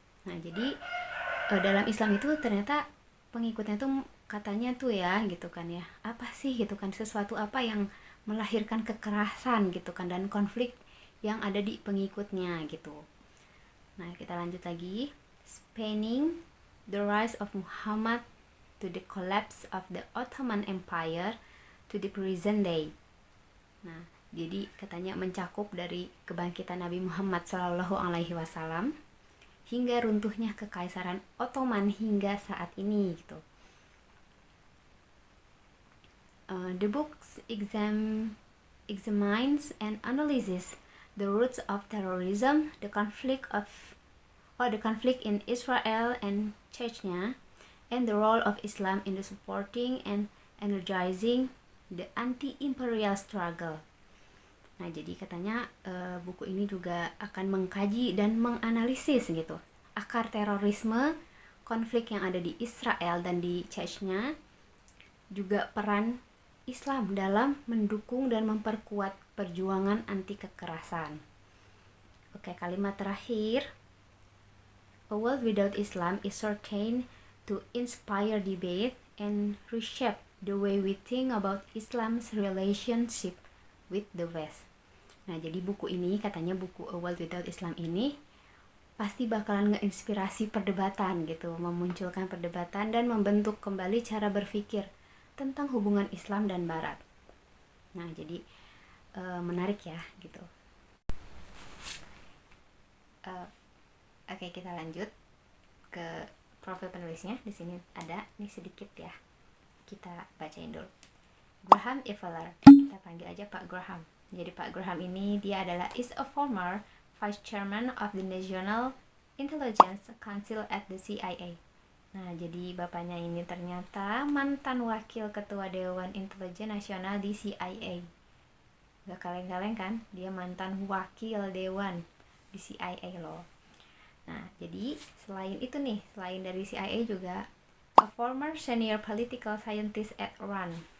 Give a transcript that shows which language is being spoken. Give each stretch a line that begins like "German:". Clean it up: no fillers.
Indonesian: Nah jadi dalam Islam itu ternyata pengikutnya tuh katanya tuh ya gitu kan ya, apa sih gitu kan, sesuatu apa yang melahirkan kekerasan gitu kan dan konflik yang ada di pengikutnya gitu. Nah kita lanjut lagi.
English: Spanning the rise of Muhammad to the collapse of the Ottoman Empire to the present day.
Indonesian: Nah jadi katanya mencakup dari kebangkitan Nabi Muhammad Shallallahu Alaihi Wasallam hingga runtuhnya kekaisaran Ottoman hingga saat ini gitu.
English: The book examines and analyzes the roots of terrorism, the conflict in Israel and Chechnya, and the role of Islam in the supporting and energizing the anti-imperial struggle.
Indonesian: Nah jadi katanya buku ini juga akan mengkaji dan menganalisis gitu akar terorisme, konflik yang ada di Israel dan di Chechnya, juga peran Islam dalam mendukung dan memperkuat perjuangan anti kekerasan. Kalimat terakhir.
English: A world without Islam is certain to inspire debate and reshape the way we think about Islam's relationship with the West.
Indonesian: Nah jadi buku ini katanya, buku A World Without Islam ini pasti bakalan ngeinspirasi perdebatan gitu, memunculkan perdebatan dan membentuk kembali cara berpikir tentang hubungan Islam dan Barat. Nah jadi menarik ya gitu. Kita lanjut ke profil penulisnya. Di sini ada nih sedikit ya, kita bacain dulu. Graham Eveler, kita panggil aja Pak Graham. Jadi Pak Graham ini dia
English: is a former Vice Chairman of the National Intelligence Council at the CIA.
Indonesian: Nah jadi bapaknya ini ternyata mantan wakil ketua Dewan Intelijen Nasional di CIA. Gak kaleng-kaleng kan, dia mantan wakil dewan di CIA loh. Nah jadi selain dari CIA juga
English: a former senior political scientist at RAND.